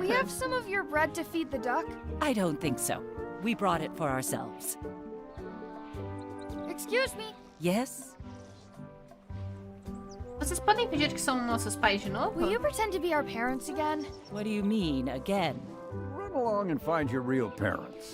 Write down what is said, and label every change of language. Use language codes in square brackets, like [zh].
[en] We have some of your bread to feed the duck. I don't think so. We brought it for ourselves. Excuse me. Yes? [pt] Vocês podem pedir que são nossos pais de novo? [en] Will you pretend to be our parents again? What do you mean, again? Run along and find your real parents.